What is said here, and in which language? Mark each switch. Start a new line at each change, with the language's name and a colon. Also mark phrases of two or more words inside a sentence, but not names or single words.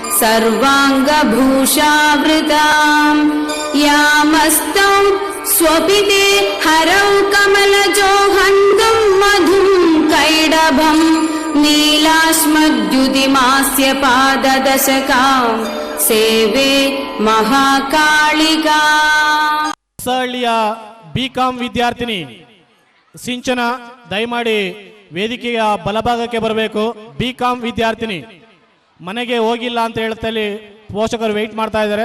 Sanskrit: सर्वाङ्गभूषावृतां यामस्तौ स्वपिते हरौ कमलजो हन्तुं मधुं कैडभं नीलाश्मद्युतिमास्य पाददशकां ಸೇವೆ ಮಹಾಕಾಳಿಕಾ.
Kannada: ಸ್ಥಳೀಯ ಬಿಕಾಂ ವಿದ್ಯಾರ್ಥಿನಿ ಸಿಂಚನ ದಯಮಾಡಿ ವೇದಿಕೆಯ ಬಲಭಾಗಕ್ಕೆ ಬರಬೇಕು. ಬಿಕಾಂ ವಿದ್ಯಾರ್ಥಿನಿ ಮನೆಗೆ ಹೋಗಿಲ್ಲ ಅಂತ ಹೇಳ್ತಾ ಪೋಷಕರು ವೆಯ್ಟ್ ಮಾಡ್ತಾ ಇದ್ದಾರೆ.